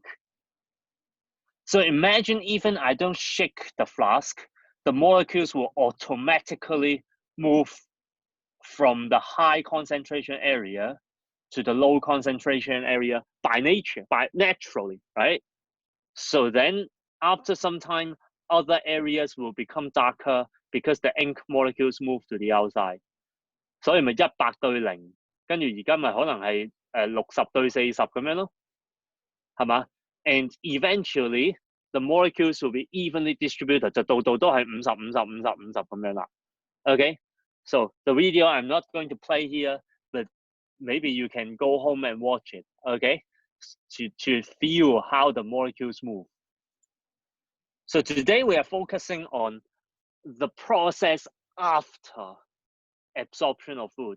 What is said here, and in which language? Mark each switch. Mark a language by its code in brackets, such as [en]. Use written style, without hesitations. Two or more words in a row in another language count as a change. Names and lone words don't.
[en] So imagine even I don't shake the flask, the molecules will automatically move from the high concentration area to the low concentration area by nature, naturally, right? So then after some time, other areas will become darker because the ink molecules move to the outside. [yue] 所以咪100對0，跟住而家咪可能係60對40咁樣咯，係嘛 ？ [en] And eventually the molecules will be evenly distributed， [yue] 就度度都係50、50、50、50咁樣啦。 [en] Okay, so the video I'm not going to play here, but maybe you can go home and watch it. Okay, to feel how the molecules move. So today we are focusing on the process after absorption of food.